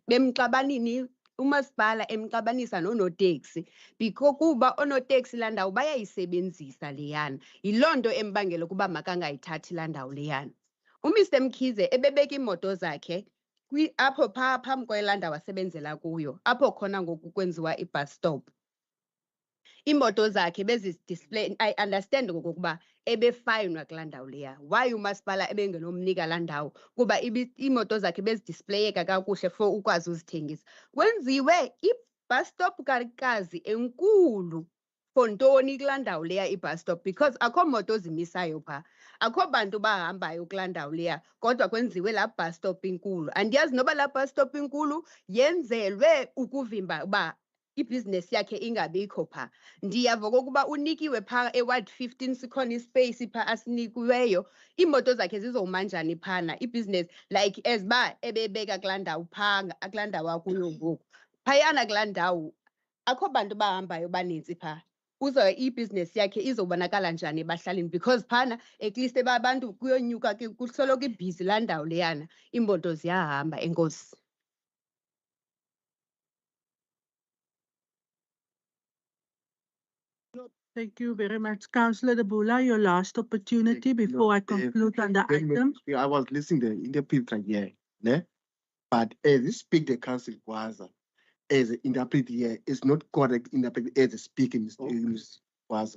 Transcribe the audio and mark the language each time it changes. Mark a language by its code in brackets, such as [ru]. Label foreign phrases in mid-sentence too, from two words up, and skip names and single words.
[xh] Bemxabanini umasipala emxabanisa noonoteksi kuba oonoteksi laa ndawo bayayisebenzisa leyana. Yiloo nto embangela ukuba makangayithathi laa ndawo leyana. UMr Mkhize ebebeka iimoto zakhe apho phaa phambi kwelaa ndawo asebenzela kuyo, apho khona ngoku kwenziwa i-bus stop. Iimoto zakhe bezidisplay. [en] I understand [xh] ngokokuba ebefayinwa kulaa ndawo leya. Why umasipala ebengenomnika laa ndawo? Kuba iimoto zakhe bezidisplayeka kakuhle for ukwazi uzithengisa. Kwenziwe i-bus stop karikazi enkulu. For ntoni kulaa ndawo leya i-bus stop? Because akho moto zimisayo phaa. Akho bantu bahambayo kulaa ndawo leya, kodwa kwenziwe laa bus stop inkulu. Andiyazi noba laa bus stop inkulu yenzelwe ukuvimba uba ibhizinesi yakhe ingabikho phaa. Ndiyava okokuba unikiwe phaa eWard 15 sikhona ispace phaa asinikiweyo. Iimoto zakhe zizoma njani phana ibhizinesi [en] like as [xh] uba ebebeka kulaa ndawo phaa kulaa ndawo akuyo ngoku. Phayana kulaa ndawo akho bantu bahambayo banintsi phaa. Ibhizinesi yakhe izobonakala njani ebahlalini? Because phana [en] at least [xh] abantu kuyonyuka kusoloko ibhizi laa ndawo leyana. Iimoto ziyahamba. Enkosi. [en] Thank you very much. Councillor De Bula, your last opportunity before I conclude on the item. I was listening to the interpreter here, ne? But as you speak the council was as the interpreter here is not correct interpret as the speaking was.